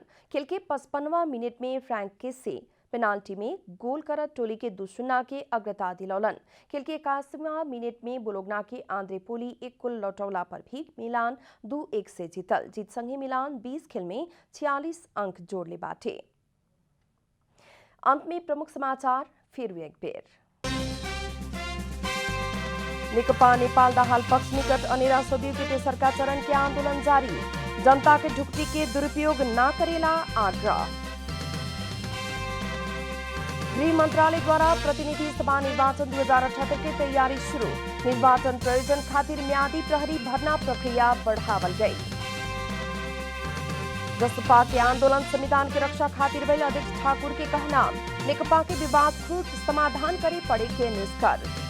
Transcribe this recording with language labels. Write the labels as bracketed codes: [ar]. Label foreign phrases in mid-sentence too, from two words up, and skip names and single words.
[bho] खेल के 55वां मिनट में फ्रैंक केसे पेनाल्टी में गोल करत टोली के 2-0 के अग्रता दिलौलन। खेल के 81वां मिनट में बोलोग्ना के आंद्रे पोली एक गोल लौटौला पर भी मिलान 2-1 से जीतल। जीत संगे मिलान 20 खेल में 46 अंक जोड़ले बाटे। अंत में प्रमुख समाचार फिर एक बेर। नेकपा नेपाल दाहाल पक्ष निकट अनेरा सदियों के तेसरका चरण के आंदोलन जारी। जनता के ढुक्टी के दुरुपयोग न करेला आग्रह। गृह मंत्रालय द्वारा प्रतिनिधि सभा निर्वाचन 2078 की तैयारी शुरू। निर्वाचन प्रयोजन खातिर म्यादी प्रहरी भरना प्रक्रिया बढ़ावल गई। जसपा के आंदोलन संविधान की रक्षा खातिर भइल अध्यक्ष ठाकुर के कहना। नेकपा के विवाद खुद समाधान करे पड़े के निष्कर्ष।